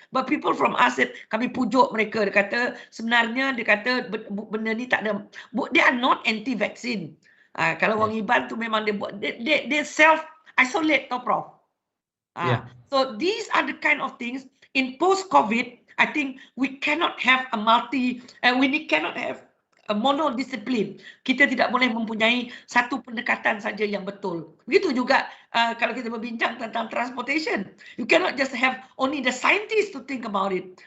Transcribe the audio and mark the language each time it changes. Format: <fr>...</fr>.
<en>But people from ASIP,</en> <ms>kami pujuk mereka, dia kata sebenarnya benda ni tak ada,</ms> <en>they are not anti-vaccine.</en> <ms>Kalau orang Iban tu memang dia buat,</ms> <en>they self-isolate</en> <ms>tau Prof.</ms> <en>So these are the kind of things in post-COVID, I think we cannot have a cannot have a monodiscipline.</en> <ms>Kita tidak boleh mempunyai satu pendekatan saja yang betul. Begitu juga kalau kita berbincang tentang transportation.</ms> <en>You cannot just have only the scientists to think about it.</en>